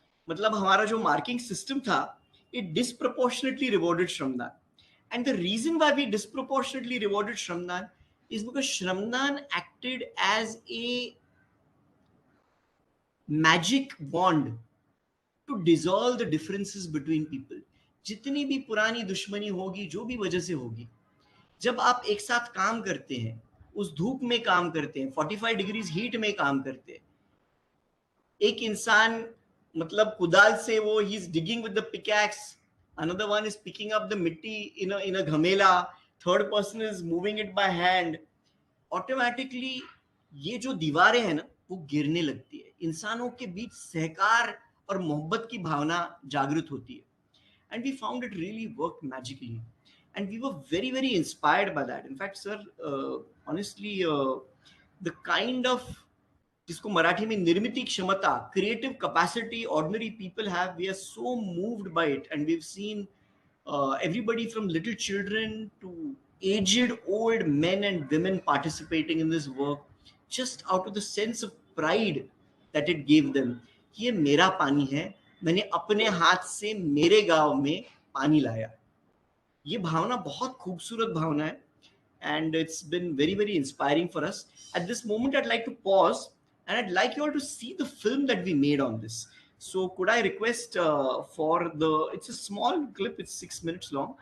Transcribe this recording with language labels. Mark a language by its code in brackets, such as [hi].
[hi] मतलब हमारा जो marking system था, [en] it disproportionately rewarded [hi] श्रमदान. [en] And the reason why we disproportionately rewarded shramdaan is because shramdaan acted as a magic wand to dissolve the differences between people. [hi] जितनी भी पुरानी दुश्मनी होगी, जो भी वजह से होगी, जब आप एक साथ काम करते हैं, उस धूप में काम करते हैं, 45 डिग्रीज हीट में काम करते हैं, एक इंसान मतलब कुदाल से वो [en] he is digging with the pickaxe, another one is picking up the [hi] मिट्टी [en] in a [hi] घमेला, [en] third person is moving it by hand. [hi] Automatically ये जो दीवारें हैं ना, वो गिरने लगती है. इंसानों के बीच सहकार और मोहब्बत की भावना जागृत होती है. [en] And we found it really worked magically. And we were very, very inspired by that. In fact, sir, honestly, the kind of [hi] जिसको मराठी में निर्मिती क्षमता, [en] creative capacity ordinary people have, we are so moved by it. And we've seen everybody from little children to aged old men and women participating in this work, just out of the sense of pride that it gave them. [hi] ये मेरा पानी है, मैंने अपने हाथ से मेरे गांव में पानी लाया. ये भावना बहुत खूबसूरत भावना है, [en] and it's been very, very inspiring for us. At this moment, I'd like to pause and I'd like you all to see the film that we made on this. So could I request for the, it's a small clip, it's 6 minutes long.